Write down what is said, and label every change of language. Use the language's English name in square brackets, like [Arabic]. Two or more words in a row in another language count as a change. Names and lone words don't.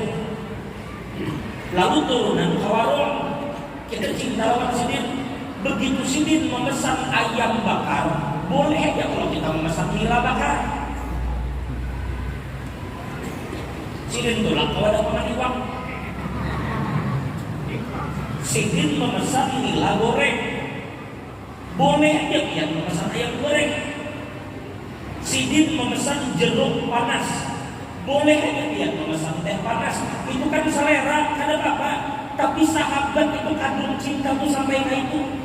[Banjar] Lalu turunan kawarong, [Indonesian] kita cinta [Banjar] lawan sidin. [Indonesian] Begitu sidin memesan ayam bakar, boleh aja kalau kita memesan nila bakar. [Banjar] Sidin tolak [Indonesian] kalau ada [Banjar] paman iwang. [Indonesian] Sidin memesan nila goreng, boleh aja dia memesan ayam goreng. Sidin memesan jeruk panas, boleh aja dia memesan teh panas. Itu kan selera, kan apa? Tapi sahabat itu kadung cinta tuh sampai ke itu.